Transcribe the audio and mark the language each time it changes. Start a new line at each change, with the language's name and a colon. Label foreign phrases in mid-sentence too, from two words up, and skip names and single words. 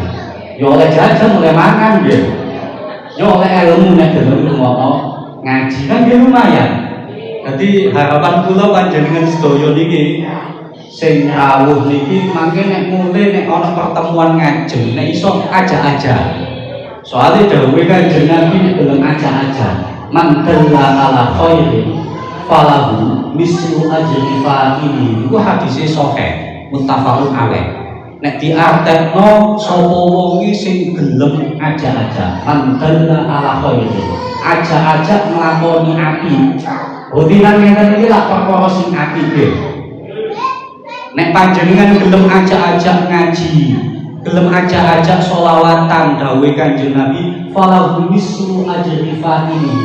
Javanese: Yo oleh jajan, oleh mangan nggih. Yo oleh ilmu nek gelem ngono. Ngaji kan nggih lumayan. Dadi harapan kula panjenengan sedaya niki sing rawuh niki mangke nek mulai nek ana pertemuan ngajeng nek iso ajak-ajak. Soalnya dawuhe Kanjeng Nabi nek gelem ajak-ajak,
Arabic: man dalla ala khairin falahu mislu ajri fa'ili.
Javanese: Iku hadise sahih,
Arabic: muttafaqun alaih.
Javanese: Nek diartekno sapa wong iki sing gelem ajak-ajak,
Arabic: man dalla ala khairin,
Javanese: ajak-ajak nglakoni api. Rutinan ngeten iki lak perkara sing api nggih. Nek panjenengan gelem ajak-ajak ngaji, gelem ajak-ajak sholawatan dawuhe Kanjeng Nabi,
Arabic: falahu mislu ajri fa'ili.